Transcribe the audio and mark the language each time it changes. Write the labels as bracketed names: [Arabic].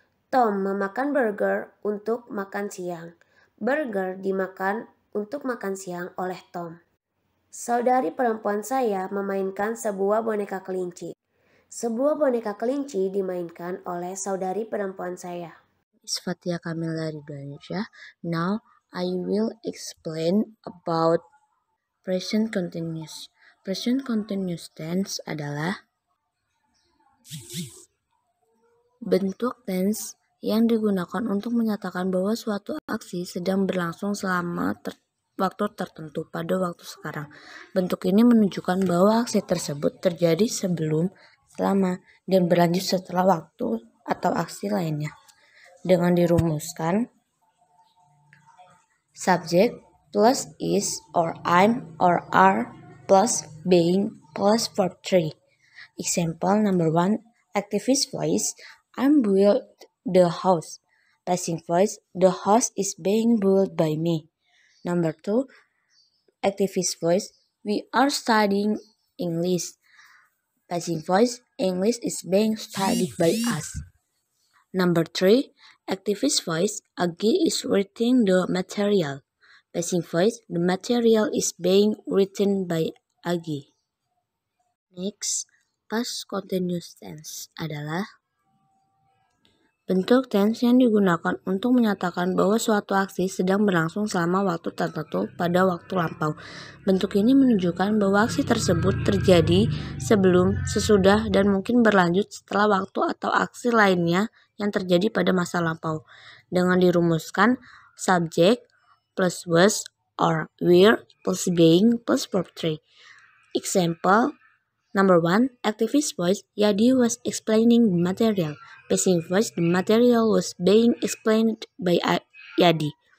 [Indonesian] Tom memakan burger untuk makan siang. Burger dimakan untuk makan siang oleh Tom. Saudari perempuan saya memainkan sebuah boneka kelinci. Sebuah boneka kelinci dimainkan oleh saudari perempuan saya. Fathia Kamil dari Indonesia. [English] Now I will explain about present continuous. [Indonesian] Present continuous tense adalah bentuk tense yang digunakan untuk menyatakan bahwa suatu aksi sedang berlangsung selama waktu tertentu pada waktu sekarang. Bentuk ini menunjukkan bahwa aksi tersebut terjadi sebelum, selama, dan berlanjut setelah waktu atau aksi lainnya. Dengan dirumuskan, [English] subject plus is or I'm or are plus being plus verb 3. Example number 1, activist voice, I'm built the house. Passive voice, the house is being built by me. Number 2, activist voice, we are studying English. Passive voice, English is being studied by us. Number 3, activist voice, Agi is reading the material. Passive voice, the material is being written by Agi. [Indonesian] Next, past continuous tense adalah bentuk tense yang digunakan untuk menyatakan bahwa suatu aksi sedang berlangsung selama waktu tertentu pada waktu lampau. Bentuk ini menunjukkan bahwa aksi tersebut terjadi sebelum, sesudah, dan mungkin berlanjut setelah waktu atau aksi lainnya yang terjadi pada masa lampau. Dengan dirumuskan, [English] subject plus was or were plus being plus verb 3. Example number 1, activist voice, Yadi was explaining the material. Passive voice, the material was being explained by Yadi.